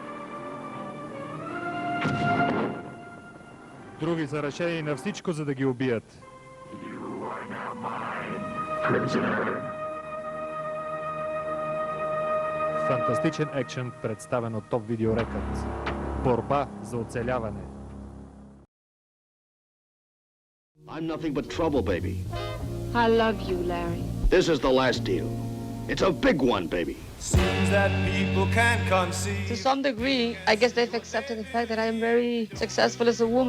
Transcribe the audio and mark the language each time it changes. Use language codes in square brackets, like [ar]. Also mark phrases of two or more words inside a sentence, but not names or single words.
[bg] Други са решени на всичко, за да ги убият. Фантастичен екшен, представен от Топ Видео Рекърдс. Борба за оцеляване. [en] I'm nothing but trouble, baby. I love you, Larry. This is the last deal. It's a big one, baby. Seems that people can't conceive. To some degree, I guess they've accepted the fact that I am very successful as a woman.